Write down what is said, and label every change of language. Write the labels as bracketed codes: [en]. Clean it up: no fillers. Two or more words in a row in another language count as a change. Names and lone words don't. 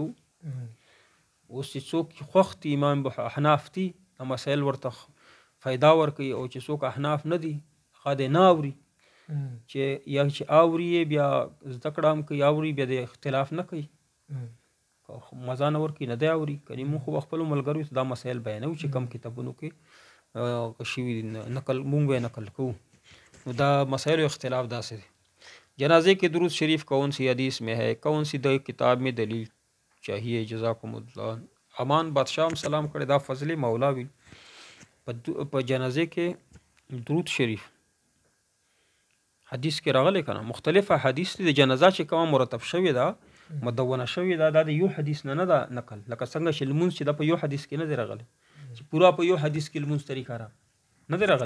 [ps] اوس چې څوک خوښ دي امام احناف دي مسایل ورته فایده ورکوي، او چې څوک احناف نه دي هغه دې نه اوري، چې یا چې اوري بیا زده کړه هم کوي، اوري بیا د اختلاف نه کوي، مزه نه ورکوي، نه دی اوري. کنې موږ خو خپلو ملګریو ته دا مسایل بیانوو چې کم کتابونو کې شوي نقل موږ به نقل کوو. نو دا مسائل اختلاف داسې دی. [ur] جنازے کے درود شریف کون سی حدیث میں ہے، کون سی کتاب میں دلیل چاہیے، [ar] جزاکم اللہ. [ps] امان بادشاہ سلام کړی، دا فضل مولا وی په جنازے کې درود شریف حدیث کې راغلی کنه. مختلف حدیث د جنازه چې کومه مرتب شوی دا مدونه شوی دا د یو حدیث نه ده نقل، لکه څنګه چې لمونځ چې دا په یو حدیث کې نه دی راغلی، چې پورا په یو حدیث کې لمونځ طریقه را نه دی راغلی.